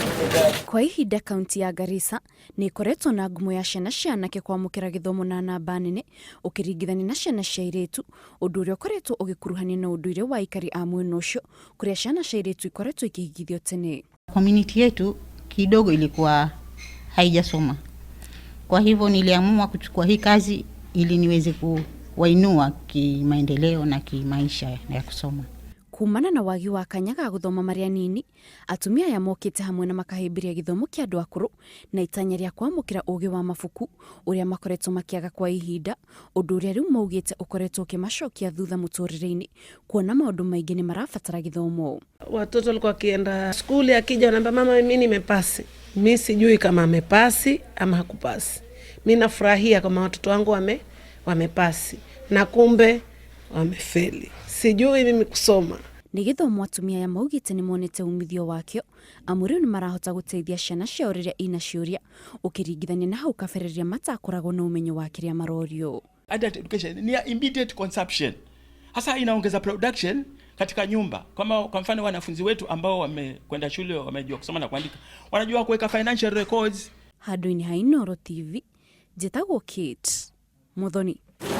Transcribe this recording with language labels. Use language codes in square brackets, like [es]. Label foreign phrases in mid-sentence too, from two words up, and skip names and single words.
[ki] Kwa ihinda kaunti ya Garissa ni ikoretwo na ngumo ya ciana cia anake kwamukira githomo na namba nene ukiringithania na ciana cia airĩtu, undu uria ukoretwo ugikuruhania na unduire wa aikari a mwena ucio, kuria ciana cia airĩtu ikoretwo ikihigithio tene. [sw] Community yetu kidogo ilikuwa haijasoma. Kwa hivyo niliamua kuchukua hii kazi ili niweze kuwainua kimaendeleo na kimaisha ya kusoma. [ki] Kumana na wagi wa kanya ga guthoma maria nini, atumia ya mokite hamwe na makahimbiria githomo kia andu akuru na itanya ria kwamukira ugi wa mafuku uria makoretwo makiaga kwa ihinda, undu uria riu maugite ukoretwo ukimacokia thutha muturire-ini, kuona maundu maingi ni marabatara githomo. [sw] Watoto walikuwa kienda skuli, akija anambia mama mimi nimepasi. Mimi sijui kama amepasi ama hakupasi. Mimi nafurahia kama watoto wangu wamepasi na kumbe wamefeli. Sijui mimi kusoma. [ki] Ni githomo atumia ya maugite ni monete umithio wakio, amuriu ni marahota guteithia ciana ciao riria ina ciuria ukiringithania na hau kabere matakoragwo na umenyo wa kiria marorio. [en] Adult education ni immediate consumption. [sw] Hasa inaongeza production katika nyumba. Kama kwa mfano wanafunzi wetu ambao wamekwenda shule wamejua kusoma na kuandika, wanajua kuweka [en] financial records. [ki] Haduini Hainoro TV, Jitagwo Kate Muthoni.